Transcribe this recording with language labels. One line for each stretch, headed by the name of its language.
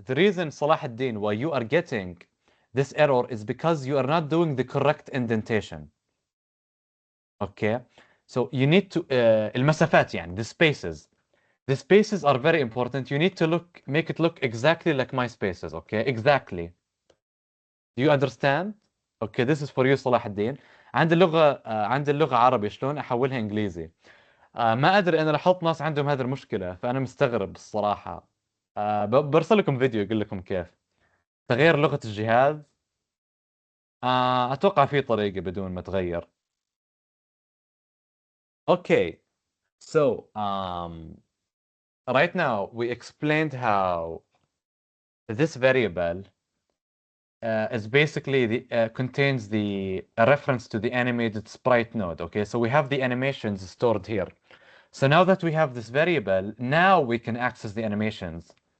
English: The reason, Salah ad-Din, why you are getting this error is because you are not doing the correct indentation. Okay. So you need to
Arabic: المسافات يعني
English: the spaces. The spaces are very important. You need to make it look exactly like my spaces. Okay, exactly. Do you understand? Okay, this is for you صلاح الدين.
Arabic: عندي اللغة عربي شلون أحولها إنجليزي؟ ما أدري، أنا لاحظت ناس عندهم هذه المشكلة فأنا مستغرب الصراحة. برسل لكم فيديو يقول لكم كيف تغيير لغة الجهاز. أتوقع في طريقة بدون ما تغير.
English: Okay, so right now we explained how this variable is basically contains a reference to the animated sprite node. Okay, so we have the animations stored here. So now that we have this variable, now we can access the animations.